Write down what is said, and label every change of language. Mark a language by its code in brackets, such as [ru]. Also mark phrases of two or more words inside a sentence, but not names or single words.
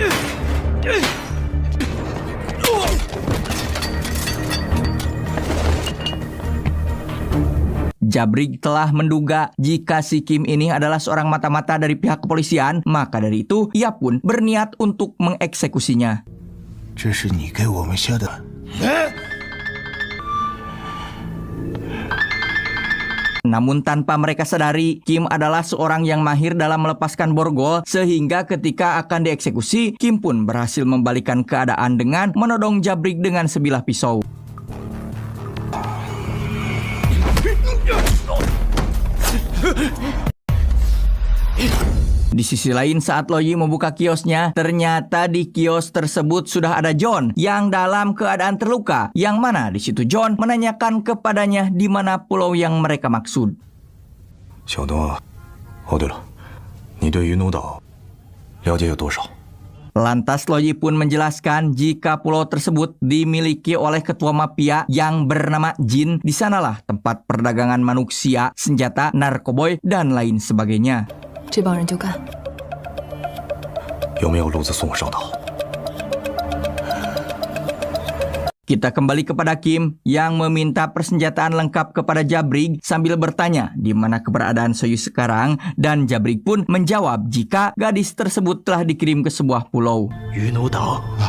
[id] Jabrig telah menduga jika si Kim ini adalah seorang mata-mata dari pihak kepolisian, maka dari itu ia pun berniat untuk mengeksekusinya. [zh] 这是你给我们下的。 [id] Namun tanpa mereka sadari, Kim adalah seorang yang mahir dalam melepaskan borgol, sehingga ketika akan dieksekusi, Kim pun berhasil membalikan keadaan dengan menodong Jabrig dengan sebilah pisau. Di sisi lain, saat Loyi membuka kiosnya, ternyata di kios tersebut sudah ada John yang dalam keadaan terluka. Yang mana di situ John menanyakan kepadanya di mana pulau yang mereka maksud. [zh] 小东啊，哦对了，你对于诺岛了解有多少？ [id] Lantas Loyi pun menjelaskan jika pulau tersebut dimiliki oleh ketua mafia yang bernama Jin. Di sanalah tempat perdagangan manusia, senjata, narkoboy, dan lain sebagainya. [zh] 这帮人就干。有没有路子送我上岛？ [id] Kita kembali kepada Kim yang meminta persenjataan lengkap kepada Jabrig sambil bertanya di mana keberadaan Soyu sekarang, dan Jabrig pun menjawab jika gadis tersebut telah dikirim ke sebuah pulau. [zh] 鱼奴岛。